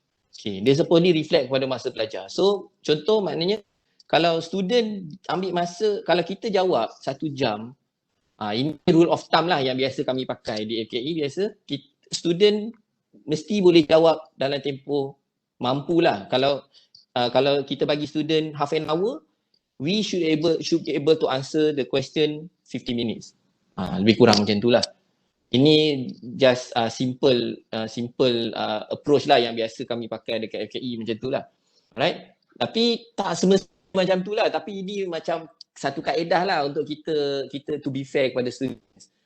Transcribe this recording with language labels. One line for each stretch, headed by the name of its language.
Malay: Okay, dia
English: supposedly reflect
Malay: kepada masa belajar. So contoh maknanya kalau student ambil masa, kalau kita jawab 1 jam, ini
English: rule of thumb
Malay: lah yang biasa kami pakai di FKE. Biasa student mesti boleh jawab dalam tempoh mampulah. Kalau kita bagi student
English: half an hour, we should be able to answer the question 50 minutes.
Malay: Lebih kurang macam itulah. Ini
English: just simple approach
Malay: lah yang biasa kami pakai dekat FKE macam itulah. Alright? Tapi tak semestinya macam itulah, tapi ini macam satu kaedah lah untuk kita
English: to be fair
Malay: kepada students.